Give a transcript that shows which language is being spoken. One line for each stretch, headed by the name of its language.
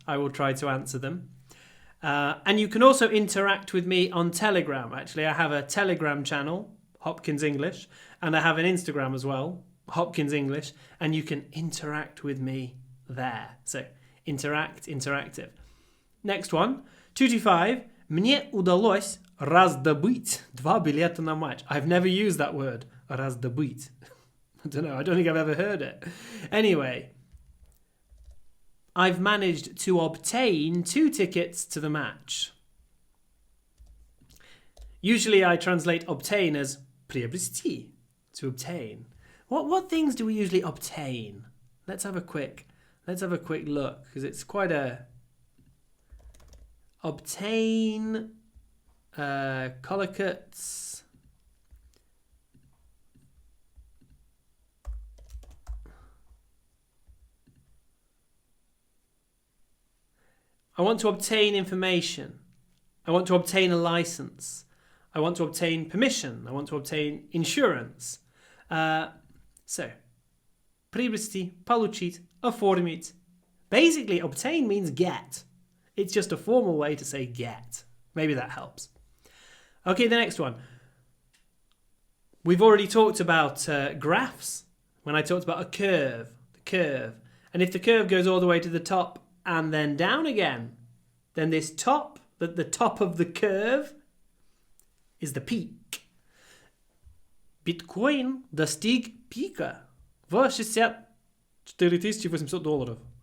English: I will try to answer them. And you can also interact with me on Telegram. Actually, I have a Telegram channel, Hopkins English, and I have an Instagram as well, Hopkins English, and you can interact with me there. So, interactive. Next one, 225. Мне удалось раздобыть 2 билета на матч. I've never used that word, раздобыть. I don't know, I don't think I've ever heard it. Anyway, I've managed to obtain 2 tickets to the match. Usually I translate obtain as приобрести, to obtain. What things do we usually obtain? Let's have a quick look, because it's quite a obtain collocates. I want to obtain information. I want to obtain a license. I want to obtain permission. I want to obtain insurance.
Russian: So, приобрести, получить, оформить.
English: Basically, obtain means get. It's just a formal way to say get. Maybe that helps. Okay, the next one. We've already talked about graphs when I talked about a curve. The curve. And if the curve goes all the way to the top and then down again, then this top, the top of the curve, is the peak.
Russian: Bitcoin достиг пика в $64,800.